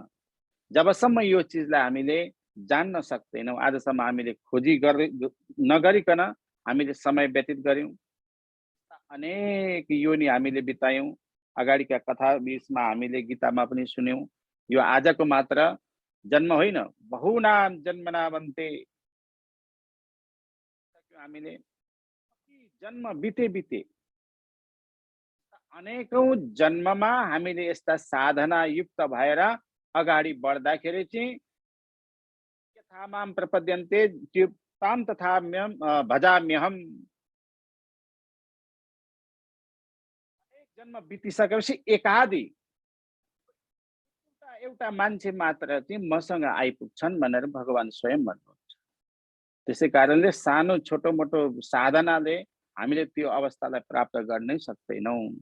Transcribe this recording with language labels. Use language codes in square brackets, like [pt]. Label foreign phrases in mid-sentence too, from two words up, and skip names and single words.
[ne] जबसम्म यो चिजलाई हामीले जान्न सक्दैनौँ, आजसम्म हामीले खोजी नगरिकन हामीले समय व्यतीत गर्यौँ, अनेक योनि हामीले बितायौँ। अगाडिका कथा बीचमा हामीले गीतामा पनि सुन्यौँ। यो आजको मात्र जन्म होइन, [sa] बहुनाम जन्मना बन्ते। [ne] हामीले जन्म बिते बिते अनेकौं जन्ममा हामीले यस्ता साधना युक्त भएर अगाडि बढ्दाखेरि चाहिँ [sa] यथा मां प्रपद्यन्ते ताम तथा भजाम्यहम। [ne] एक जन्म बितिसकेपछि एकादि एउटा मान्छे मात्र चाहिँ मसँग आइपुग्छन् भनेर भगवान स्वयं भन्नुहुन्छ। त्यसै कारणले सानो छोटो मोटो साधनाले हामीले त्यो अवस्थालाई प्राप्त गर्नै सक्दैनौँ।